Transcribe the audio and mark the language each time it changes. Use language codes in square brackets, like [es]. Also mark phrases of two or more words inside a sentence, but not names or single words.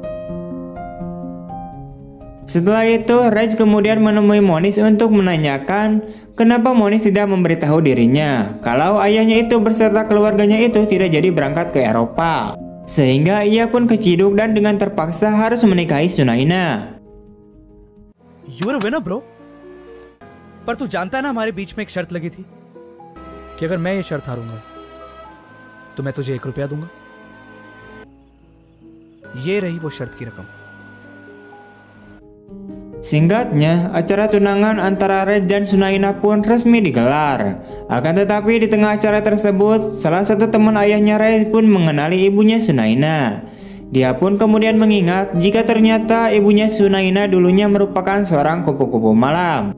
[id] Setelah itu, Raj kemudian menemui Monish untuk menanyakan kenapa Monish tidak memberitahu dirinya kalau ayahnya itu beserta keluarganya itu tidak jadi berangkat ke Eropa. Sehingga ia pun keciduk dan dengan terpaksa harus menikahi Sunaina. [en] You are a winner, bro. [hi] पर तू जानता है ना हमारे बीच में एक शर्त लगी थी कि अगर मैं ये शर्त हारूंगा तो मैं तुझे ₹1 दूंगा. ये रही वो शर्त की रकम. [id] Singkatnya, acara tunangan antara Raj dan Sunaina pun resmi digelar. Akan tetapi di tengah acara tersebut, salah satu teman ayahnya Raj pun mengenali ibunya Sunaina. Dia pun kemudian mengingat jika ternyata ibunya Sunaina dulunya merupakan seorang kupu-kupu malam.